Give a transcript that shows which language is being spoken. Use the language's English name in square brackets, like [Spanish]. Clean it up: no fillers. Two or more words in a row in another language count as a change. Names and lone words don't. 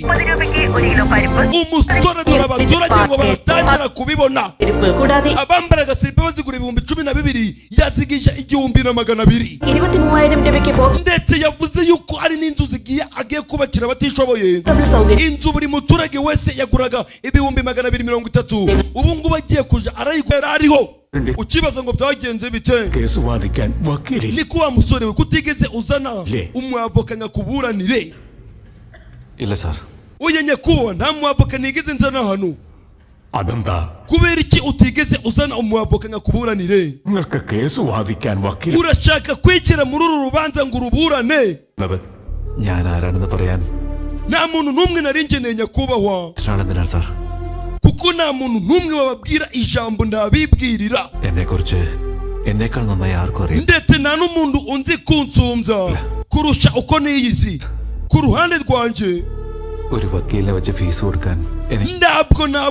[Kinyarwanda] Umusore dore abaturage ngo baratangira kubibona, abambara agasiripe bazigura 12,000 yazigije 1,200. ndetse yavuze yuko ari n'inzu agiye kubakira abatishoboye. inzu buri muturage wese yaguraga 230. ubu ngubu agiye kuja arayigura ariho. ukibaza ngo byagenze bite? [Malayalam] കേസ് വാദിക്കാൻ വക്കീലില്ല. [Kinyarwanda] ni ko wa musore we kutigeze uzana umwavoka nkakuburanire? [Malayalam] ഇല്ല സാർ. [Kinyarwanda] uye nyakubahwa nta mwavoka nigeze nzana hano. [Malayalam] അതെന്താ? [Kinyarwanda] kubera iki utigeze uzana umwavoka nkakuburanire? [Malayalam] നിങ്ങൾക്ക് കേസ് വാദിക്കാൻ വക്കീൽ [Kinyarwanda] urashaka kwikira muri uru rubanza ngo uruburane? [Malayalam] ഞാൻ ആരാണെന്ന് പറയാൻ [Kinyarwanda] nta muntu n'umwe nari ngeneye nyakubahwa, [Malayalam] എന്തിനാണ് സാർ? [Kinyarwanda] kuko nta muntu n'umwe wababwira ijambo ndabibwirira. [Malayalam] എന്നെക്കുറിച്ച് എന്നേക്കാൾ നന്നായി ആർക്കും അറിയാം. [Kinyarwanda] ndetse nta n'umuntu unzi kunsumbya kurusha uko niyizi. ku ruhande rwanjye [Malayalam] ഒരു വക്കീലിനെ വെച്ച് ഫീസ് കൊടുക്കാൻ [Kinyarwanda] ntabwo nabona